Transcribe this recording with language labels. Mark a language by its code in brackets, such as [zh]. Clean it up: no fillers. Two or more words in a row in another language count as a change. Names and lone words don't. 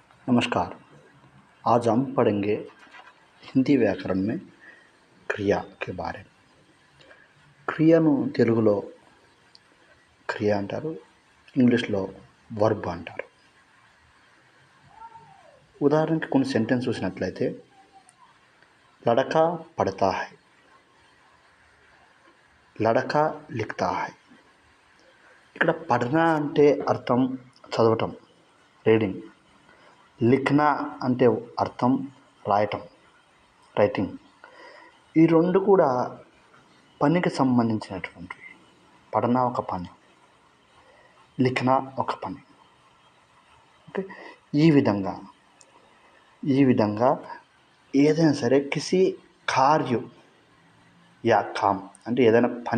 [hi] नमस्कार। आज हम पढ़ेंगे हिंदी व्याकरण में क्रिया के बारे में। [te] క్రియను తెలుగులో క్రియ అంటారు, ఇంగ్లీష్లో వర్బ్ అంటారు. ఉదాహరణకి కొన్ని సెంటెన్స్ చూసినట్లయితే [hi] लड़का पढ़ता है, लड़का लिखता है. [te] ఇక్కడ పడనా అంటే అర్థం చదవటం, రీడింగ్. లిఖనా అంటే అర్థం రాయటం, రైటింగ్. ఈ రెండు కూడా పనికి సంబంధించినటువంటివి. పడనా ఒక పని, లిఖనా ఒక పని. ఓకే, ఈ విధంగా ఏదైనా సరే [hi] किसी कार्य या काम [te] అంటే ఏదైనా పని